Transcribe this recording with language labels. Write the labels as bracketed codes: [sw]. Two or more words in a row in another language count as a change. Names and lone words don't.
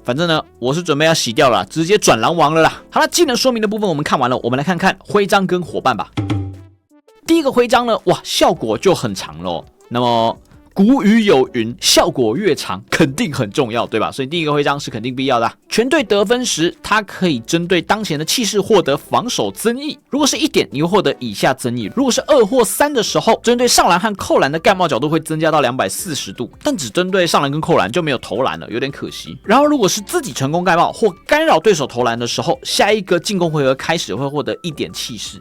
[zh] 反正呢，我是準備要洗掉了，直接轉狼王了啦。好了，技能說明的部分我們看完了，我们來看看徽章跟夥伴吧。第一個徽章呢，哇，效果就很長咯。那麼古語有云，效果越長肯定很重要，對吧？所以第一個徽章是肯定必要的。全隊得分時，它可以針對當前的氣勢獲得防守增益。如果是1點，你會獲得以下增益。如果是2或3的時候，針對上籃和扣籃的蓋帽角度會增加到240度，但只針對上籃跟扣籃就沒有投籃了，有點可惜。然後如果是自己成功蓋帽或干擾對手投籃的時候，下一個進攻回合開始會獲得1點氣勢。